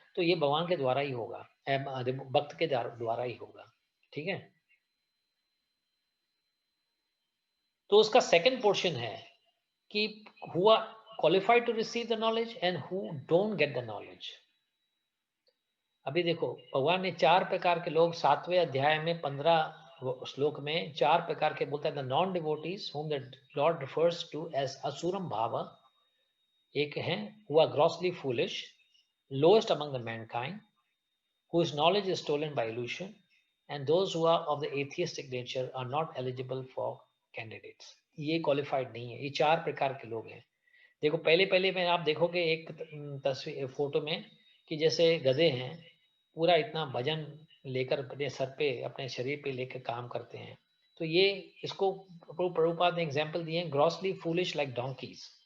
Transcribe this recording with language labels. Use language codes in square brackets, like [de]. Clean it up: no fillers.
[hi] तो ये भगवान के द्वारा ही होगा, भक्त के द्वारा ही होगा। ठीक है। तो उसका सेकंड पोर्शन है कि हुआ [en] qualified to receive the knowledge [hi] and who don't get the knowledge। अभी देखो भगवान ने 4 प्रकार के लोग 7वें अध्याय में 15 श्लोक में 4 प्रकार के बोलता है, [en] The non devotees whom the Lord refers to as asuram bhava। एक है who are grossly foolish, lowest among the mankind, whose knowledge is stolen by illusion, and those who are of the atheistic nature are not eligible for candidates। [hi] ये qualified नहीं है। ये 4 प्रकार के लोग हैं। देखो पहले में आप देखोगे एक तस्वीर फोटो में कि जैसे गधे हैं, पूरा इतना वजन लेकर अपने सर पे, अपने शरीर पे लेकर काम करते हैं। तो ये इसको प्रभुपाद ने एग्जाम्पल दिए हैं, [en] Grossly foolish like donkeys.